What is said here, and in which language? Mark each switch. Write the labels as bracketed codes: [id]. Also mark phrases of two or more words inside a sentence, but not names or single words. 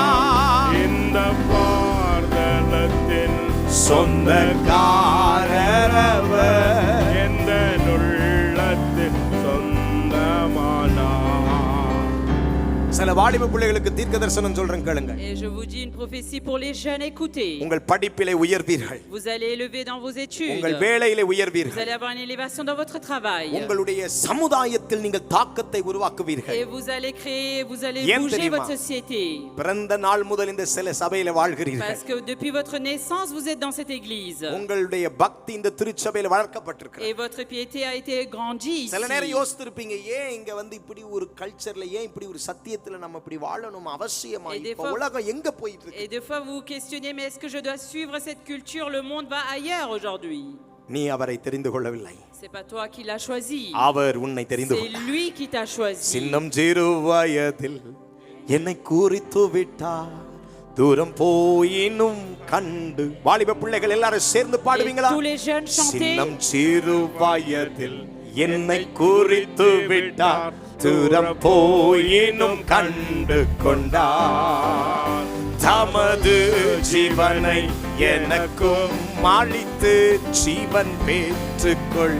[ta] இந்த பார்தலத்தின் சொந்தக்காரவர் எந்த உள்ளத்தில் சொந்தமானார். சில சில வாலிப பிள்ளைகளுக்கு தீர்க்க தரிசனம் சொல்றேன் கேளுங்க. [fr] Et je vous dis une prophétie pour les jeunes, écoutez. [ta] உங்கள் படிப்பிலே உயர்வீர்கள். [fr] Vous allez élever dans vos études. [ta] உங்கள் வேலையிலே [fr] Vous [ta] உயர்வீர்கள். [fr] allez avoir une élévation dans votre travail. [ta] உங்களுடைய சமுதாயத்தில் நீங்கள் தாக்கத்தை உருவாக்குவீர்கள். [fr] Et vous allez créer, vous allez [ta] ஏன் [fr] bouger [ta] தெரியுமா? [fr] votre société. [ta] பிறந்த நாள் முதல் இந்த சில சபையில வாழ்கிறீர்கள். [fr] Parce que depuis votre naissance, vous êtes dans cette église. [ta] உங்களுடைய பக்தி இந்த திருச்சபையில வளர்க்கப்பட்டிருக்கு. [fr] Et votre piété a été grandie ici. [ta] சில நேரம் யோசித்திருப்பீங்க, ஏன் இங்க வந்து இப்படி ஒரு கல்ச்சர்ல, ஏன் இப்படி ஒரு சத்தியத்துல நம்ம இப்படி வாழணும் அவசியமா? இப்ப உலகம் எங்க போயிட்டு இருக்கு? [fr] Et des fois vous vous questionnez, mais est-ce que je dois suivre cette culture? Le monde va ailleurs aujourd'hui. [ta] நீ அவரை தெரிந்து கொள்ளவில்லை. [fr] C'est pas toi qui l'as choisi. [ta] அவர் உன்னை தெரிந்து [fr] C'est [ta] கொண்டார். [fr] lui qui t'a choisi. [ta] சின்னம் சிறு வயதில் என்னை குறித்து விட்டார், தூரம் போயினும் கண்டு. வாலிப பிள்ளைகள் எல்லாரும் சேர்ந்து பாடுவீங்களா? [fr] Et tous les jeunes chantez. [ta] சின்னம் சிறு வயதில் என்னை குறித்து விட்டார், தூரம் போயினும் கண்டு கொண்டார். தமது ஜீவனை எனக்கும் அளித்து ஜீவன் பெற்றுக்கொள்.